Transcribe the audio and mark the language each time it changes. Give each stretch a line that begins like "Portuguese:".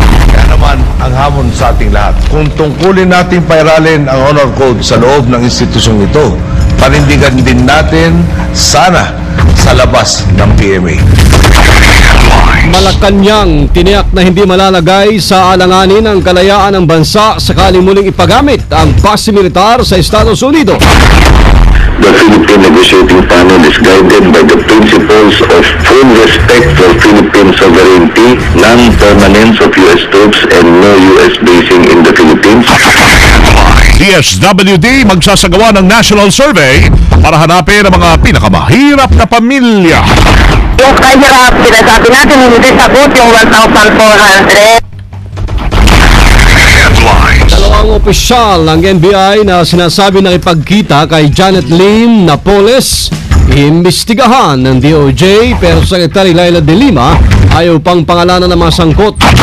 Filipino: Kaya naman ang hamon sa ating lahat, kung tungkulin natin pairalin ang honor code sa loob ng institusyong ito, panindigan din natin sana sa labas ng PMA. Malacanang tiniyak na hindi malalagay sa alanganin ang kalayaan ng bansa sakaling muling ipagamit ang base militar sa Estados Unidos.
English: The Philippine Negotiating Panel is guided by the principles of full respect for Philippine sovereignty, non-permanence of U.S. troops, and no U.S. basing in the Philippines.
Filipino: DSWD magsasagawa ng national survey para hanapin ang mga pinakamahirap na pamilya. Yung kahirap, sinasabi natin hindi sagot yung 1,400. Dalawang opisyal ng NBI na sinasabi na ipagkita kay Janet Lim Napoles, iimbestigahan ng DOJ pero Secretary Laila de Lima ayaw pang pangalanan ng mga sangkot.